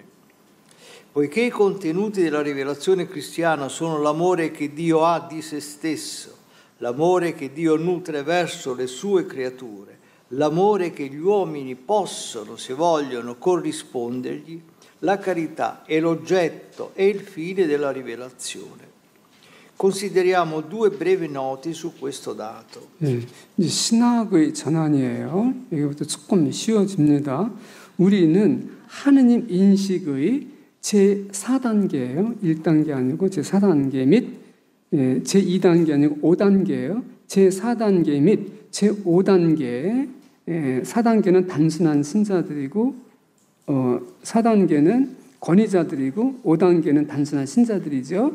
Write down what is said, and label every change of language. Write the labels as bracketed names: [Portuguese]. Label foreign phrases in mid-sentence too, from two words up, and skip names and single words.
[Italian] Poiché i contenuti della rivelazione cristiana sono l'amore che Dio ha di se stesso, l'amore che Dio nutre verso le sue creature, l'amore che gli uomini possono, se vogliono, corrispondergli, la carità è l'oggetto e il fine della rivelazione. Consideriamo due brevi note su questo dato. [Korean] 네, 이제 신학의 전환이에요. 여기부터 조금 쉬워집니다. 우리는 하느님 인식의 제4단계예요. 1단계 아니고 제4단계 및 제2단계 아니고 5단계예요. 제4단계 및 제5단계 4단계는 단순한 신자들이고 4단계는 권위자들이고 5단계는 단순한 신자들이죠.